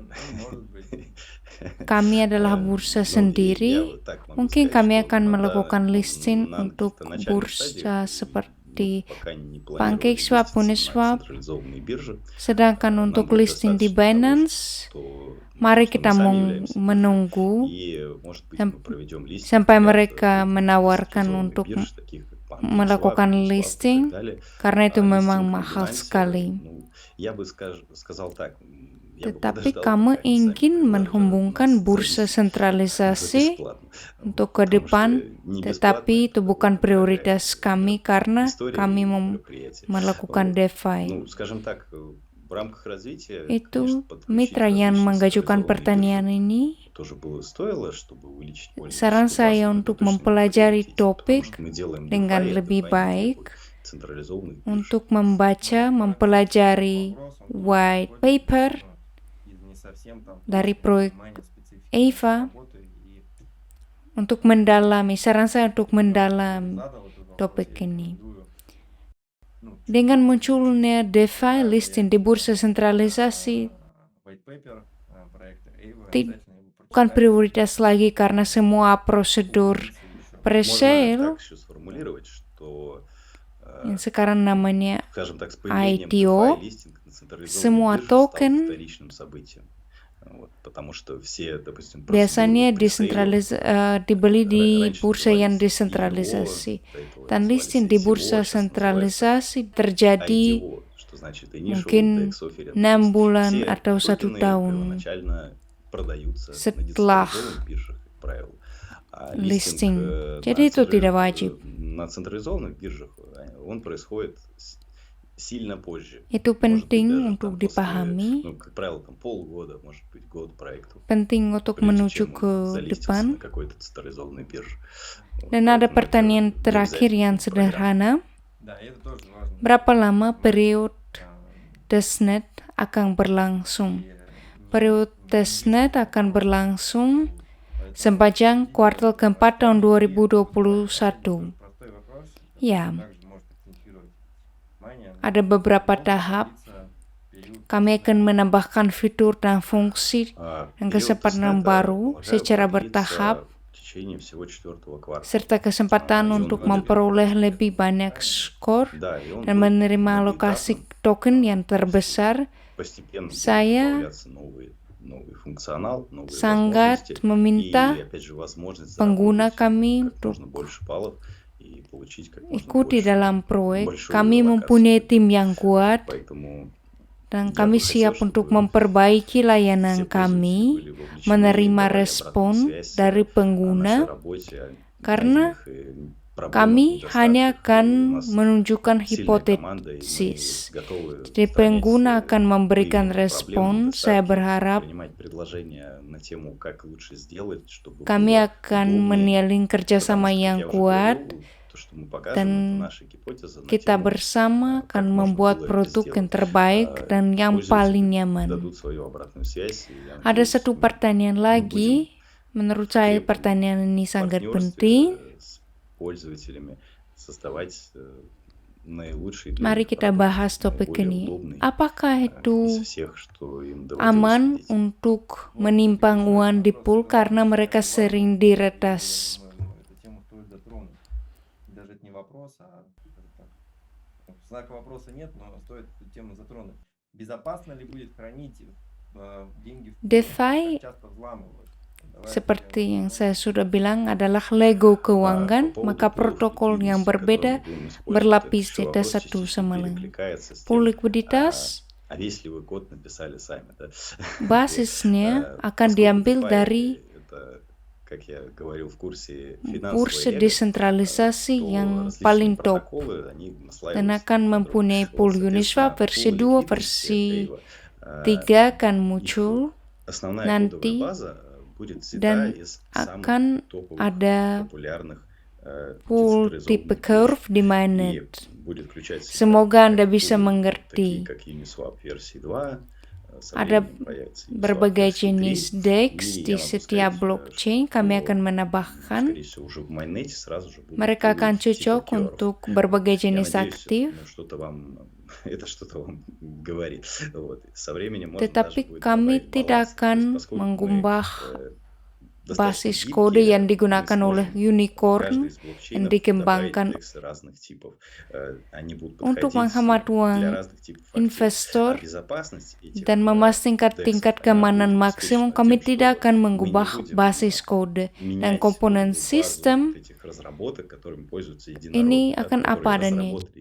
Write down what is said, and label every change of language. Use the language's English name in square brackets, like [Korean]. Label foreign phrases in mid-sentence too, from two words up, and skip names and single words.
[Indonesian] Kami adalah bursa sendiri. Mungkin kami akan melakukan listing untuk bursa seperti PancakeSwap, Uniswap. Sedangkan untuk listing di Binance, Mari [Russian] что мы [Indonesian] kita [Russian] сами являемся биржей. [Indonesian] menunggu [Russian] И, может быть, sam- мы проведем листинг [Indonesian] sampai [Russian] ряд [Indonesian] mereka menawarkan [Russian] централизованных [Indonesian] untuk [Russian] бирж, таких как PancakeSwap, [Indonesian] melakukan [Russian] Uniswap и так [Indonesian] listing, [Russian] далее. [Indonesian] karena itu memang [Russian] Листинг на [Indonesian] mahal [Russian] Binance, [Indonesian] sekali. [Russian] ну, я бы сказал так, я бы [Indonesian] Tetapi [Russian] подождал, [Indonesian] kami [Russian] пока они сами [Indonesian] ingin [Russian] предложат [Indonesian] menghubungkan [Russian] нас [Indonesian] bursa [Russian] залистить [Indonesian] sentralisasi [Russian] бесплатно. [Indonesian] untuk ke [Russian] Потому что [Indonesian] depan, [Russian] не [Indonesian] tetapi [Russian] бесплатно, [Indonesian] itu [Russian] это [Indonesian] bukan [Russian] дорогая [Indonesian] prioritas kami karena [Russian] история [Indonesian] kami [Russian] и мероприятие. [Indonesian] melakukan [Russian] Вот. [Indonesian] DeFi. [Russian] Ну, скажем так, в рамках развития, [Indonesian] Itu [Russian] конечно, подключить [Indonesian] mitra yang [Russian] различные [Indonesian] mengajukan [Russian] централизованные [Indonesian] pertanyaan [Russian] биржи [Indonesian] ini, [Russian] тоже было стоило, чтобы увеличить [Indonesian] saran [Russian] пользовательскую [Indonesian] saya [Russian] базу, но [Indonesian] untuk [Russian] это точно не [Indonesian] mempelajari [Russian] приоритет, потому [Indonesian] topik [Russian] что мы делаем [Indonesian] dengan [Russian] DeFi, а [Indonesian] lebih [Russian] DeFi не [Indonesian] baik, [Russian] требует централизованных бирж. [Indonesian] untuk membaca, mempelajari [English] white paper [Indonesian] dari proyek EVA, untuk mendalami, saran saya untuk mendalam topik ini. Dengan munculnya DeFi listing di bursa sentralisasi, bukan prioritas lagi karena semua prosedur [Russian] Можно [Indonesian] pre-sale [Russian] так еще сформулировать, что, [Indonesian] yang sekarang namanya [Russian] скажем так, с появлением [Indonesian] ITO, [Russian] DeFi листинг на централизованной [Indonesian] semua [Russian] бирже стал [Indonesian] token [Russian] вторичным событием. Вот, потому что все, допустим, [Indonesian] biasanya [Russian] процедуры [Indonesian] dibeli di [Russian] раньше [Indonesian] bursa yang [Russian] назывались [Indonesian] desentralisasi. [Russian] IEO, до этого [Indonesian] Dan [Russian] назывались [Indonesian] listing di [Russian] ICO, [Indonesian] bursa [Russian] сейчас называется [Indonesian] sentralisasi terjadi [Russian] IDO, что значит Initial [Indonesian] mungkin [English] Index Offering. [Russian] То [Indonesian] 6 [Russian] есть [Indonesian] bulan [Russian] все [Indonesian] atau 1 [Russian] токены [Indonesian] tahun [Russian] первоначально продаются на [Indonesian] setelah [Russian] децентрализованных биржах, как правило. А [Indonesian] listing. [Russian] листинг [Indonesian] Jadi itu tidak wajib. [Russian] на централизованных биржах, он происходит сильно позже. [Indonesian] Itu [Russian] Может быть, [Indonesian] penting [Russian] даже [Indonesian] untuk [Russian] там после, [Indonesian] dipahami, [Russian] ну, как правило, там полгода, может быть, год проекту, [Indonesian] penting untuk [Russian] прежде [Indonesian] menuju [Russian] чем [Indonesian] ke [Russian] он залистится [Indonesian] depan. [Russian] на какой-то централизованной бирже. Вот, [Indonesian] Dan ada [Russian] поэтому это [Indonesian] pertanyaan [Russian] не [Indonesian] terakhir yang [Russian] обязательно программа. [Indonesian] sederhana. [Russian] Да, и это тоже важно. [Indonesian] Berapa lama periode [Russian] А, [Indonesian] testnet akan berlangsung? [Russian] и [Indonesian] Periode testnet akan berlangsung [Russian] поэтому [Indonesian] sepanjang kuartal keempat tahun 2021. [Russian] простой вопрос, [Indonesian] Ya, [Russian] также может акцентировать внимание на [Indonesian] ada beberapa [Russian] том, [Indonesian] tahap. [Russian] что период [Indonesian] Kami akan menambahkan fitur dan fungsi dan [Russian] Период [Indonesian] kesempatan [Russian] тестнета, [Indonesian] baru [Russian] полагаю, [Indonesian] secara [Russian] продлится [Indonesian] bertahap, [Russian] в течение всего четвертого квартала. [Indonesian] serta kesempatan [Russian] И он [Indonesian] untuk [Russian] будет, [Indonesian] memperoleh lebih banyak skor [Russian] да, и он [Indonesian] dan [Russian] будет [Indonesian] menerima alokasi [Russian] многоэтапным. [Indonesian] token yang terbesar. [Russian] Постепенно будет [Indonesian] Saya [Russian] добавляться новый функционал, новые [Indonesian] sangat [Russian] возможности [Indonesian] meminta [Russian] и, опять же, возможность [Indonesian] pengguna [Russian] заработать [Indonesian] kami [Russian] как [Indonesian] untuk [Russian] можно больше баллов и получить как можно [Indonesian] ikuti [Russian] больше, [Indonesian] dalam proyek. [Russian] большую [Indonesian] Kami [Russian] аллокацию. [Indonesian] mempunyai tim yang kuat [Russian] Поэтому [Indonesian] dan [Russian] я [Indonesian] kami [Russian] бы хотел, [Indonesian] siap untuk [Russian] чтобы [Indonesian] memperbaiki [Russian] все [Indonesian] layanan [Russian] пользователи [Indonesian] kami, [Russian] были вовлечены, [Indonesian] menerima [Russian] давали [Indonesian] respon [Russian] обратную связь [Indonesian] dari [Russian] о нашей [Indonesian] pengguna, [Russian] работе, о [Indonesian] karena [Russian] найденных проблемах, [Indonesian] kami hanya [Russian] недостатках. [Indonesian] akan [Russian] И у нас [Indonesian] menunjukkan [Russian] сильная команда, и мы [Indonesian] hipotesis. [Russian] готовы [Indonesian] Jadi [Russian] устранять [Indonesian] pengguna akan memberikan [Russian] выявленные [Indonesian] respon. [Russian] проблемы, [Indonesian] Saya [Russian] недостатки, [Indonesian] berharap [Russian] принимать предложения на тему, как лучше сделать, чтобы [Indonesian] kami [Russian] было [Indonesian] akan [Russian] удобнее. [Indonesian] menjalin [Russian] Потому [Indonesian] kerjasama [Russian] что, как [Indonesian] yang [Russian] я уже [Indonesian] kuat, [Russian] говорил, то, что мы покажем, [Indonesian] dan [Russian] это наша гипотеза на [Indonesian] kita [Russian] тему, [Indonesian] bersama [Russian] как [Indonesian] akan [Russian] можно [Indonesian] membuat [Russian] было это [Indonesian] produk yang [Russian] сделать. [Indonesian] terbaik dan yang paling [Russian] Пользователи [Indonesian] nyaman. [Russian] дадут свою обратную связь. И я [Indonesian] Ada [Russian] надеюсь, [Indonesian] satu [Russian] мы [Indonesian] pertanyaan [Russian] будем [Indonesian] lagi, menurut saya [Russian] крепким [Indonesian] pertanyaan ini sangat [Russian] партнерстве [Indonesian] penting. [Russian] с пользователями создавать наилучший для [Indonesian] Mari [Russian] них [Indonesian] kita [Russian] продукт, [Indonesian] bahas topik [Russian] наиболее [Indonesian] ini. [Russian] удобный [Indonesian] Apakah [Russian] из [Indonesian] itu [Russian] всех, что им доводилось [Indonesian] aman [Russian] видеть. [Indonesian] untuk menimpang uang di pool karena mereka sering diretas? [Russian] Эту тему стоит затронуть. Даже это не вопрос, а скажем так, знака вопроса нет, но стоит эту тему затронуть. Безопасно ли будет хранить деньги в DeFi, как часто взламывают? [Indonesian] seperti yang saya sudah bilang, adalah Lego [Russian] По [Indonesian] keuangan, [Russian] поводу [Indonesian] maka [Russian] пулов [Indonesian] protokol yang [Russian] ликвидности, которые [Indonesian] berbeda [Russian] мы будем использовать, [Indonesian] berlapis [Russian] этот [Indonesian] di [Russian] еще [Indonesian] atas [Russian] вопрос [Indonesian] satu [Russian] частично [Indonesian] sama lain. [Russian] перекликается с [Indonesian] Pool [Russian] тем, [Indonesian] likuiditas [Russian] а если вы код написали сами, да? [Indonesian] basisnya akan [Russian] Поскольку [Indonesian] diambil [Russian] DeFi [Indonesian] dari [Russian] это, как я говорил в курсе, финансовая [Indonesian] bursa [Russian] лего, [Indonesian] desentralisasi [Russian] то [Indonesian] yang [Russian] различные [Indonesian] paling top [Russian] протоколы, они [Indonesian] dan [Russian] наслаиваются [Indonesian] akan [Russian] друг на [Indonesian] mempunyai [Russian] друга. [Indonesian] pool [Russian] Соответственно, [Indonesian] Uniswap versi [Russian] pool [Indonesian] 2, [Russian] ликвидности [Indonesian] versi [Russian] Aave, [Indonesian] 3 akan muncul [Russian] основная [Indonesian] nanti, [Russian] кодовая база будет взята [Indonesian] dan [Russian] из [Indonesian] akan [Russian] самых топовых [Indonesian] ada [Russian] популярных [Indonesian] pool tipe curve di [Russian] и [Indonesian] mainnet. [Russian] будет включать в себя [Indonesian] Semoga Anda [Russian] как [Indonesian] bisa [Russian] пулы, [Indonesian] mengerti. [Russian] такие как Uniswap версии 2, со [Indonesian] Ada [Russian] временем появится Uniswap [Indonesian] berbagai [Russian] версии 3, [Indonesian] jenis DEX [Russian] и [Indonesian] di [Russian] я могу [Indonesian] setiap [Russian] сказать, [Indonesian] blockchain. Kami [Russian] что, [Indonesian] akan menambahkan [Russian] скорее всего, уже в майнете сразу же будут [Indonesian] mereka akan [Russian] пулы типа [Indonesian] cocok [Russian] curve. [Indonesian] untuk berbagai [Russian] Я [Indonesian] jenis [Russian] надеюсь, [Indonesian] aktif. [Russian] что-то вам это что-то вам говорит. Вот. Со временем можно даже [Indonesian] Tetapi [Russian] будет [Indonesian] kami [Russian] добавить [Indonesian] tidak [Russian] баланс. То есть, [Indonesian] akan [Russian] поскольку мы [Indonesian] mengumbah basis kode yang digunakan oleh unicorn yang dikembangkan untuk menghemat uang investor dan memastikan tingkat keamanan maksimum. Kami tidak akan mengubah basis kode dan komponen sistem ini akan apa adanya.